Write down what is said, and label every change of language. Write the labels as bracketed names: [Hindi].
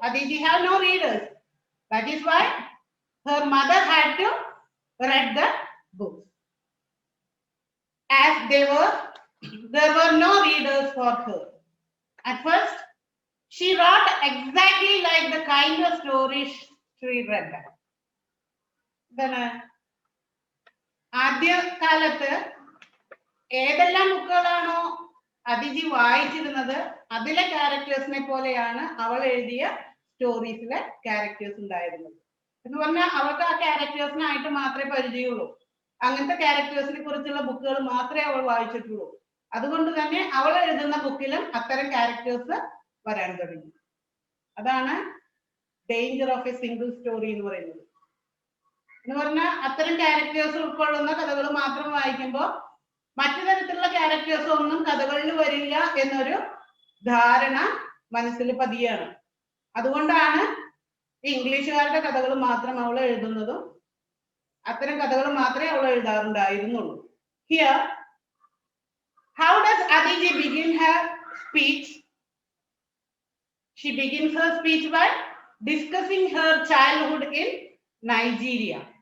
[English] Aditi had no readers. That is why her mother had to read the books. As there were no readers for her. At first, she wrote exactly like the kind of stories she read. [Malayalam] ആദ്യ കാലത്ത് ഏതെല്ലാം ബുക്കുകളാണോ അതിജി വായിച്ചിരുന്നത് അതിലെ ക്യാരക്ടേഴ്സിനെ പോലെയാണ് അവൾ എഴുതിയ സ്റ്റോറീസിലെ characters ഉണ്ടായിരുന്നത്. എന്ന് പറഞ്ഞാൽ അവൾക്ക് ആ ക്യാരക്ടേഴ്സിനായിട്ട് മാത്രമേ പരിചയമുള്ളൂ. അങ്ങനത്തെ ക്യാരക്ടേഴ്സിനെ കുറിച്ചുള്ള ബുക്കുകൾ മാത്രമേ അവൾ വായിച്ചിട്ടുള്ളൂ. അതുകൊണ്ട് തന്നെ അവൾ എഴുതുന്ന ബുക്കിലും അത്തരം ക്യാരക്ടേഴ്സ് വരാൻ തുടങ്ങി. അതാണ് [English] danger of a single story [Malayalam] എന്ന് പറയുന്നത്. എന്ന് പറഞ്ഞാൽ അത്തരം ക്യാരക്ടേഴ്സ് ഉൾക്കൊള്ളുന്ന കഥകൾ മാത്രം വായിക്കുമ്പോൾ മറ്റു തരത്തിലുള്ള ക്യാരക്ടേഴ്സ് ഒന്നും കഥകളിൽ വരില്ല എന്നൊരു ധാരണ മനസ്സിൽ പതിയാണ്. അതുകൊണ്ടാണ് ഇംഗ്ലീഷുകാരുടെ കഥകൾ മാത്രം അവൾ എഴുതുന്നതും അത്തരം കഥകൾ മാത്രമേ അവൾ എഴുതാറുണ്ടായിരുന്നുള്ളൂ. [English] Here, how does Aditi begin her speech? She begins her speech by discussing her childhood in Nigeria.